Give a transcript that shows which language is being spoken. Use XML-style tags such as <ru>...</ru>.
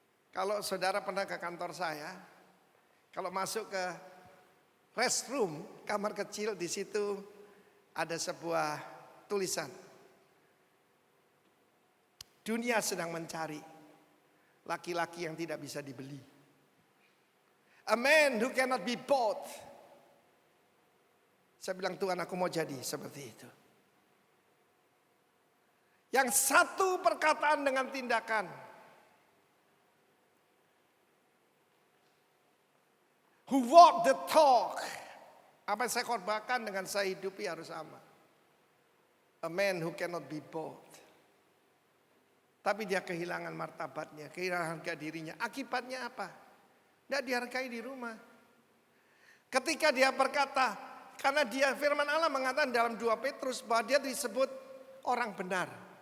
<id>Kalau saudara pernah ke kantor saya, kalau masuk ke restroom, kamar kecil, di situ ada sebuah tulisan. Dunia sedang mencari laki-laki yang tidak bisa dibeli.</id> <en>A man who cannot be bought.</en> <id>Saya bilang, Tuhan, aku mau jadi seperti itu. Yang satu perkataan dengan tindakan.</id> <en>Who walk the talk.</en> <id>Apa yang saya korbankan dengan saya hidupi harus sama.</id> <en>A man who cannot be bought.</en> <id>Tapi dia kehilangan martabatnya, kehilangan harga dirinya. Akibatnya apa? Tidak dihargai di rumah. Ketika dia berkata, karena dia firman Allah mengatakan dalam 2 Petrus bahwa dia disebut orang benar.</id>